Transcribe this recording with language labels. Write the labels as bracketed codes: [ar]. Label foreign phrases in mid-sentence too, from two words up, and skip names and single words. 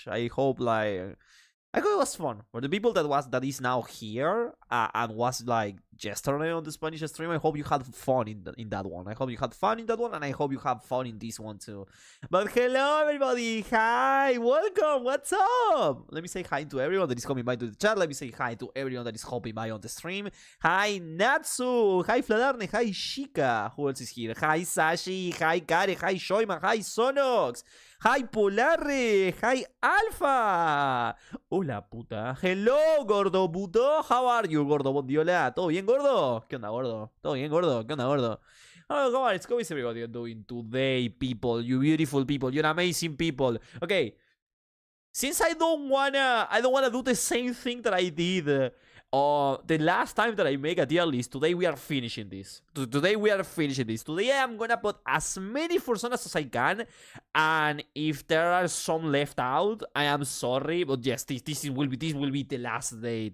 [en] I hope it was fun for the people that is now here and was like yesterday on the Spanish stream. I hope you had fun in that one. I hope you had fun in that one, and I hope you have fun in this one too. But hello everybody, hi, welcome. What's up? Let me say hi to everyone that is coming by to the chat. Let me say hi to everyone that is hopping by on the stream. Hi Natsu, hi Fladarne, hi Shika. Who else is here? Hi Sashi, hi Kare, hi Shoima, hi Sonox. Hi Polarre, hi Alfa. [es] Hola puta. Hello gordo puto. [en] How are you [es] gordo bondiola? ¿Todo bien gordo? ¿Qué onda gordo? ¿Todo bien gordo? ¿Qué onda gordo? [en] Oh god, it's how is everybody doing today, people? You beautiful people, you're amazing people. Okay. since I don't wanna do the same thing that I did the last time that I make a tier list. Today we are finishing this. Today I am gonna put as many personas as I can, and if there are some left out, I am sorry, but yes, this will be the last day.